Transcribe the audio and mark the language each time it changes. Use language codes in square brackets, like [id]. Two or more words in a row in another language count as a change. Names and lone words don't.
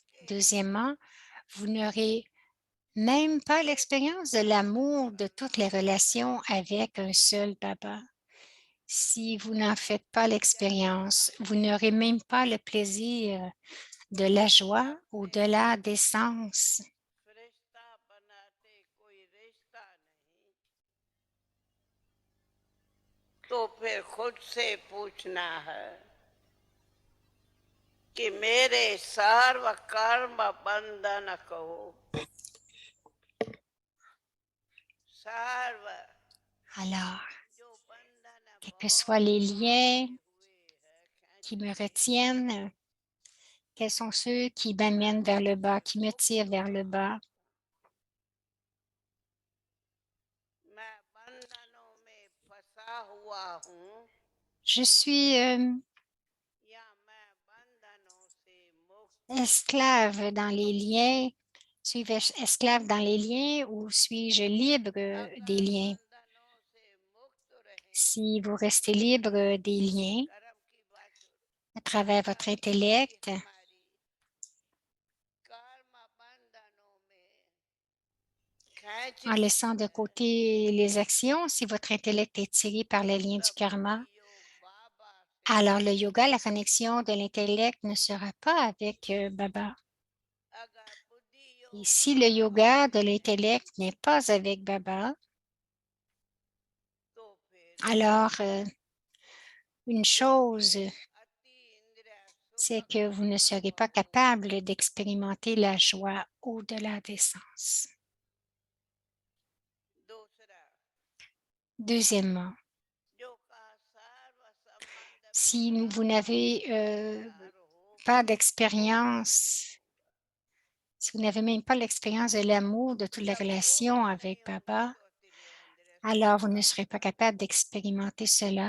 [fr] Deuxièmement, vous n'aurez même pas l'expérience de l'amour de toutes les relations avec un seul Baba. Si vous n'en faites pas l'expérience, vous n'aurez même pas le plaisir de la joie au-delà des sens. [hi] तो फिर खुद से पूछना है कि मेरे सर्व कर्म बंधन को सर्व [fr] Alors, quels que soient les liens qui me retiennent, quels sont ceux qui m'amènent vers le bas, qui me tirent vers le bas? [hi] मैं बंधनों में फंसा हुआ हूँ [fr] Je suis [hi] या मैं बंधनों से मुक्त [fr] esclave dans les liens. Suis-je esclave dans les liens ou suis-je libre des liens? [hi] बंधनों से मुक्त रहे [fr] Si vous restez libre des liens [hi] कर्म की बात [fr] à travers votre intellect, [hi] हमारी कर्म बंधनों में खींच [fr] en laissant de côté les actions, si votre intellect est tiré par les liens du karma, [hi] योग बाबा से [fr] alors le yoga, la connexion de l'intellect ne sera pas avec Baba. [hi] अगर बुद्धि [fr] Et [hi] योग [fr] si le yoga de l'intellect n'est pas avec Baba, [hi] तो फिर [fr] alors une chose, [hi] अति इंद्रिय [fr] c'est [hi] सुख [fr] que vous ne serez pas capable d'expérimenter la joie au-delà des sens. [hi] दूसरा [fr] Deuxièmement, [hi] जो का सर्व संबंध [fr] si vous n'avez pas d'expérience, si vous n'avez même pas l'expérience de l'amour de toutes les relations avec Baba, alors vous ne serez pas capable d'expérimenter cela.